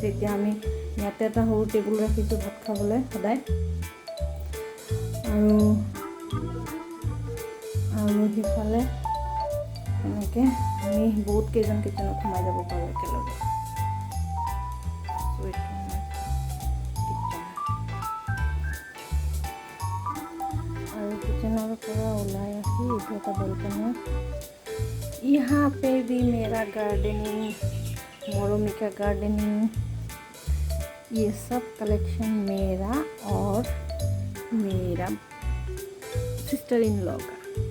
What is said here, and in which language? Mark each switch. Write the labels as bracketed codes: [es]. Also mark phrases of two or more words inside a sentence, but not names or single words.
[as] এতিয়া আমি ইয়াতে এটা সৰু টেবুল ৰাখিছোঁ ভাত খাবলৈ সদায়। আৰু সিফালে এনেকৈ আমি বহুত কেইজন কিটচেনত সোমাই যাব পাৰোঁ একেলগে। চ' এইটো আমাৰ কিটচেন। [hi] और किचन पूरा उलाई आखी इधर का बालकनी। यहाँ पे भी मेरा गार्डनिंग, मोरोमी का गार्डनिंग, ये सब कलेक्शन मेरा और मेरा [en] sister in law [hi] का।